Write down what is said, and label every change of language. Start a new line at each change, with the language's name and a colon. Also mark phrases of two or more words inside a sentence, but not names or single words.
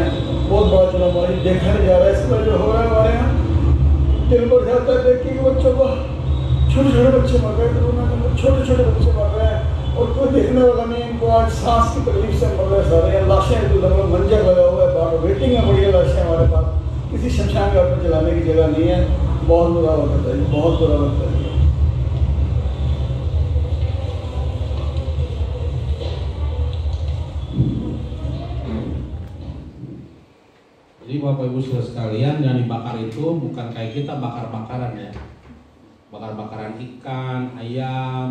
Hindi: बहुत बड़ा चुनाव हमारी देखा नहीं जा रहा है। इस पर जो हो रहा है हमारे यहाँ जाता है देखिए कि बच्चों को छोटे छोटे बच्चे मर रहे हैं, कोरोना के अंदर छोटे छोटे बच्चे मर रहे हैं और कोई देखने वाला नहीं। इनको आज सांस की तकलीफ से मर रहे सारे। लाशें मंजर लगा हुआ है, बाहर वेटिंग में पड़ी है लाशें हमारे पास। किसी शमशान घाट पर जलाने की जगह नहीं है। बहुत बुरा वक्त है, बहुत बुरा वक्त है।
Indonesian: Jadi Bapak Ibu Saudara sekalian, yang dibakar itu bukan kayak kita bakar-bakaran ya. Bakar-bakaran ikan, ayam.